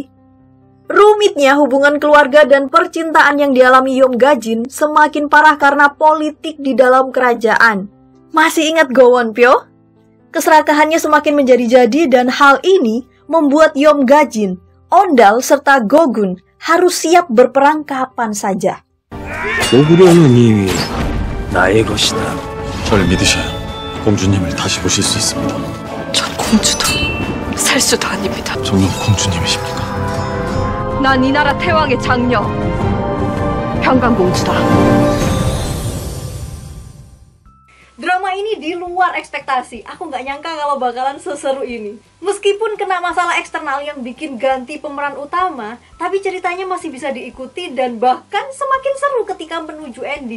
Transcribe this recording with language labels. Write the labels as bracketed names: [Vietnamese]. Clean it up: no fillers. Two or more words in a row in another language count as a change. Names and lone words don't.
[Indonesian] Rumitnya hubungan keluarga dan percintaan yang dialami Yonggajin semakin parah karena politik di dalam kerajaan. Masih ingat Gowonpyo? Keserakahannya semakin menjadi-jadi dan hal ini membuat Yonggajin, Ondal, serta Gogun harus siap berperang kapan saja. [Korean] 고구려는 이미 나의 것이다. 저를 믿으셔야 공주님을 다시 보실 수 있습니다. 전 공주도 살수도 아닙니다. 정녕 공주님이십니까? 난 이 나라 태왕의 장녀 평강공주다. [Indonesian] Drama ini di luar ekspektasi. Aku nggak nyangka kalau bakalan seseru ini. Meskipun kena masalah eksternal yang bikin ganti pemeran utama, tapi ceritanya masih bisa diikuti dan bahkan semakin seru ketika menuju ending.